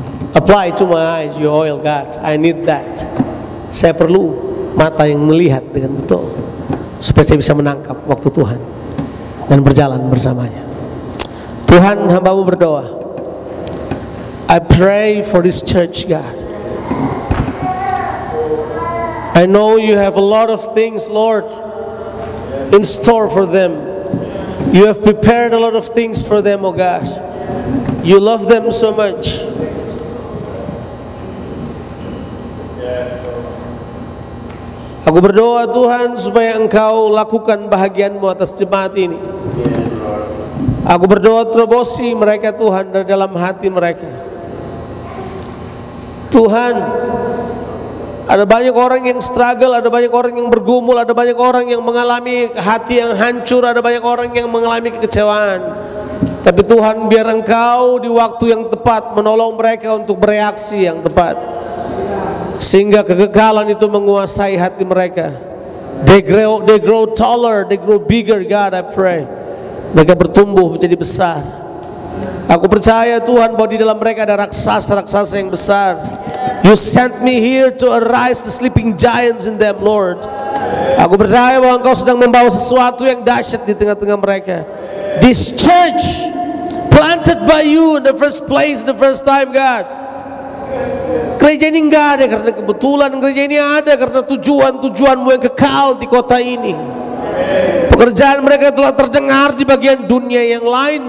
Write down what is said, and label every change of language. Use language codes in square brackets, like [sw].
[en] Apply to my eyes your oil, God. I need that. [id] Saya perlu mata yang melihat dengan betul, supaya saya bisa menangkap waktu Tuhan dan berjalan bersamanya. Tuhan, hamba-Mu berdoa, [en] I pray for this church, God. I know you have a lot of things, Lord, in store for them. You have prepared a lot of things for them, oh God. You love them so much. [id] Aku berdoa Tuhan supaya Engkau lakukan bahagian-Mu atas jemaat ini. Aku berdoa terobosi mereka Tuhan dari dalam hati mereka. Tuhan, ada banyak orang yang struggle, ada banyak orang yang bergumul, ada banyak orang yang mengalami hati yang hancur, ada banyak orang yang mengalami kekecewaan. Tapi Tuhan, biar Engkau di waktu yang tepat menolong mereka untuk bereaksi yang tepat, sehingga kegagalan itu menguasai hati mereka. [en] They grow taller, they grow bigger, God, I pray. [id] Mereka bertumbuh menjadi besar. Aku percaya Tuhan bahwa di dalam mereka ada raksasa-raksasa yang besar. [en] You sent me here to arise the sleeping giants in them, Lord. [id] Aku percaya bahwa Engkau sedang membawa sesuatu yang dahsyat di tengah-tengah mereka. [en] This church planted by you in the first place, the first time, God. [id] Gereja ini enggak ada karena kebetulan, gereja ini ada karena tujuan-tujuanmu yang kekal di kota ini. Pekerjaan mereka telah terdengar di bagian dunia yang lain.